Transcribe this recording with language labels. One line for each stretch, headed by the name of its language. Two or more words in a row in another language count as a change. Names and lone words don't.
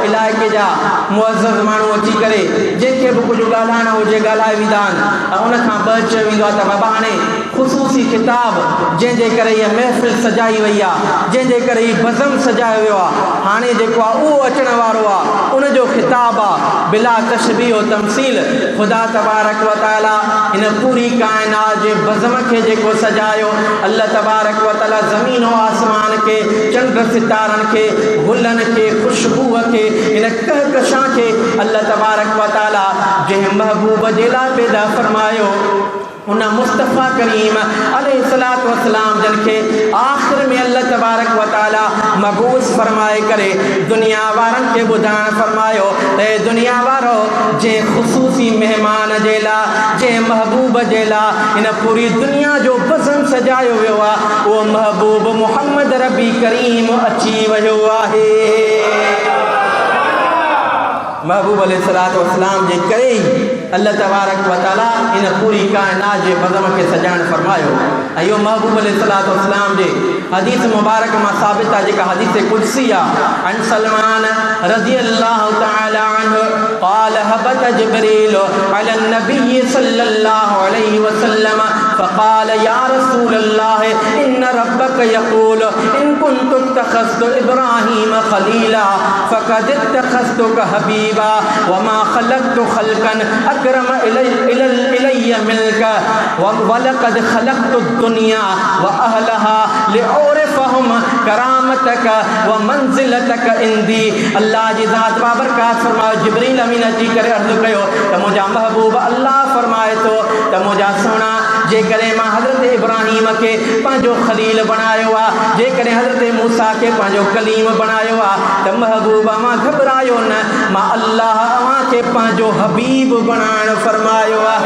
Sindhi: इलाइक़े जा मुअज़्ज़ज़ माण्हू अची करे जंहिंखे बि कुझु ॻाल्हाइणो हुजे ॻाल्हाए वेंदा आहिनि ऐं उनखां ॿ चयो वेंदो आहे त बाबा हाणे ख़ुसूसी किताब जंहिंजे करे इहा महफ़िल सजाई वई आहे, जंहिंजे करे हीउ बज़म सजायो वियो आहे, हाणे जेको आहे उहो अचण वारो आहे, उनजो ख़िताब आहे
Arabic: بلا تشبيه وتمثيل.
Sindhi: ख़ुदा
Arabic: تبارك وتعالى
Sindhi: इन पूरी काइनात जे बज़म खे जेको सजायो, अल्लाह
Arabic: تبارك وتعالى
Sindhi: ज़मीन व आसमान खे, चंड सितारनि खे, गुलनि खे, ख़ुशबूअ खे, इन कहकशां खे अल्लाह
Arabic: تبارك وتعالى
Sindhi: जंहिं महबूब जे लाइ पैदा फरमायो उन मुस्तफ़ा करीम
Arabic: عليه الصلاة والسلام
Sindhi: जन खे आख़िर में अल्लाह
Arabic: تبارك وتعالى
Sindhi: मबूस फरमाए करे दुनिया वारनि खे ॿुधाइण फरमायो त दुनिया वारो जंहिं ख़ुसूसी महिमान जे लाइ, जंहिं महबूब जे लाइ इन पूरी दुनिया जो बज़म सजायो वियो आहे, उहो महबूब मोहम्मद रबी करीम अची वियो आहे। महबूब
Arabic: عليه الصلاة والسلام
Sindhi: जे करे अल्लाह
Arabic: تبارك وتعالى
Sindhi: इन पूरी काइनात जे बज़म खे सजाइण फरमायो। ऐं इहो महबूब
Arabic: عليه الصلاة والسلام
Sindhi: जे हदीस मुबारक मां साबित आहे, जेका हदीस कुदसी आहे।
Arabic: عن سلمان رضي الله تعالى عنه قال هبط جبريل على النبي صلى الله عليه وسلم فقال يا رسول الله إن ربك يقول إن كنت اتخذت إبراهيم خليلا فقد اتخذتك حبيبا وما خلقت خلقا أكرم علي منك ولقد خلقت الدنيا وأهلها لأعرفهم كرامتك ومنزلتك عندي.
Sindhi: अल्लाह जी ज़ात बाबरकात फरमायो जिब्रील अमीन अची करे अर्ज़ु कयो त मुंहिंजा महबूब अल्लाह फरमाए थो त मुंहिंजा सोना जेकॾहिं मां हज़रत इब्राहीम खे पंहिंजो ख़लील बणायो आहे, जेकॾहिं हज़रत मूसा खे पंहिंजो कलीम बणायो आहे, त महबूबा मां घबरायो न, मां अल्लाह अव्हांखे पंहिंजो हबीब बणाइण फरमायो आहे।